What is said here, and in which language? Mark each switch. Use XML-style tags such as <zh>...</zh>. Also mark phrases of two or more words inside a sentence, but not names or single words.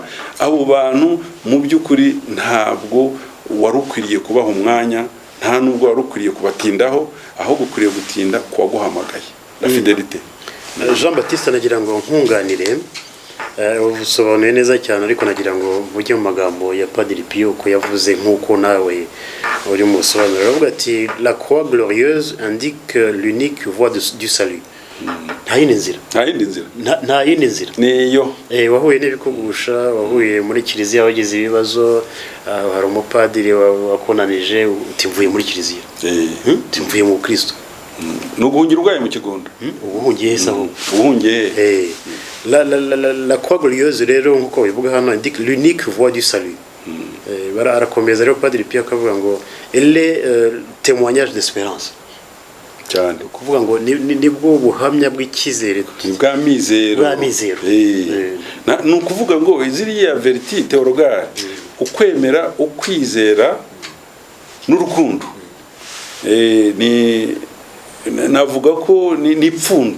<rw>Abo bantu mu by'ukuri ntabwo wari ukwiriye kubaha umwanya, nta nubwo wari ukwiriye kubatindaho, ahubwo ukwiriye gutinda kuwaguhamagaye.</rw> <fr>La fidelite.</fr> <rw>Jean Baptiste, nagira ngo nkunganire, ubusobanuye neza cyane, ariko nagira ngo mvuge mu magambo ya Padiri Pio ko yavuze nk'uko nawe uri mu busobanuro. Aravuga ati</rw> <fr>la croix glorieuse indique l'unique voie du salut.</fr> <rw>Nta yindi nzira, nta yindi nzira niyo. Wahuye n'ibikugusha, wahuye muri Kiliziya, wagize ibibazo, hari umupadiri wakonanije, uti mvuye muri Kiliziya, uti mvuye mu Kristo. Nuguhungira urwaye mu kigunda, ubuhungiye hesa aho ubuhungiye.</rw> <fr>La croix glorieuse</fr> <rw>rero nkuko bivuga hano</rw> <fr>indique l'unique voie du salut.</fr> <rw>Arakomeza rero Padiri Pio akavuga ngo</rw> <fr>elle est témoignage d'espérance.</fr> <rw>Cyane kuvuga ngo nibwo buhamya bw'ikizere, bwa mizero. Ni ukuvuga ngo ziriya</rw> <fr>veriti theologale,</fr> <rw>ukwemera, ukwizera n'urukundo, navuga ko ni ipfundu.</rw>